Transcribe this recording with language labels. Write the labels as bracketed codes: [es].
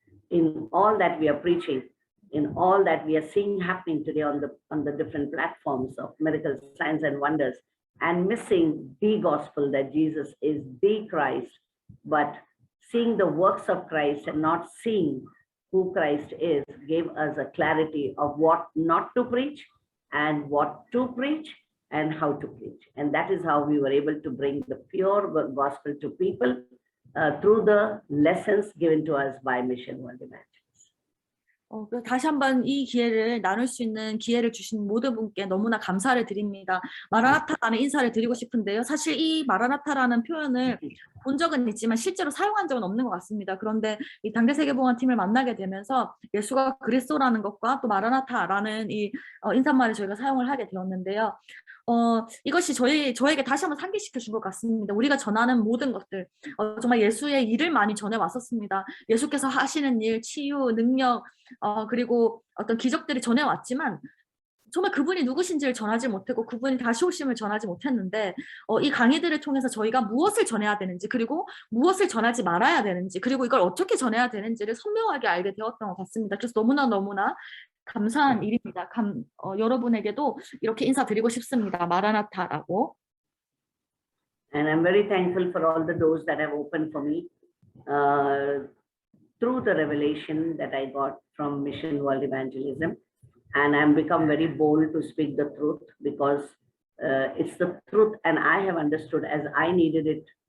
[en] in all that we are preaching, in all that we are seeing happening today on the different platforms of miracles, signs, and wonders, and missing the gospel that Jesus is the Christ, but seeing the works of Christ and not seeing who Christ is, gave us a clarity of what not to preach and what to preach and how to preach. And that is how we were able to bring the pure gospel to people through the lessons given to us by Mission World Evangelists. [ko] 다시 한번 이 기회를 나눌 수 있는 기회를 주신 모든 분께 너무나 감사를 드립니다. 마라나타라는 인사를 드리고 싶은데요. 사실 이 마라나타라는 표현을 본 적은 있지만 실제로 사용한 적은 없는 것 같습니다. 그런데 이 당대세계복음팀을 만나게 되면서 예수가 그리스도라는 것과 또 마라나타라는 이 인사말을 저희가 사용을 하게 되었는데요. 이것이 저에게 다시 한번 상기시켜 준 것 같습니다. 우리가 전하는 모든 것들, 정말 예수의 일을 많이 전해 왔었습니다. 예수께서 하시는 일, 치유, 능력, 그리고 어떤 기적들이 전해 왔지만 정말 그분이 누구신지를 전하지 못했고 그분이 다시 오심을 전하지 못했는데 이 강의들을 통해서 저희가 무엇을 전해야 되는지 그리고 무엇을 전하지 말아야 되는지 그리고 이걸 어떻게 전해야 되는지를 선명하게 알게 되었던 것 같습니다. 그래서 너무나 감사한 일입니다. 여러분에게도 이렇게 인사드리고 싶습니다. 마라나타라고. [en] And I'm very thankful for all the doors that have opened for me through the revelation that I got from Mission World Evangelism. And I'm become very bold to speak the truth because it's the truth and I have understood as I needed it.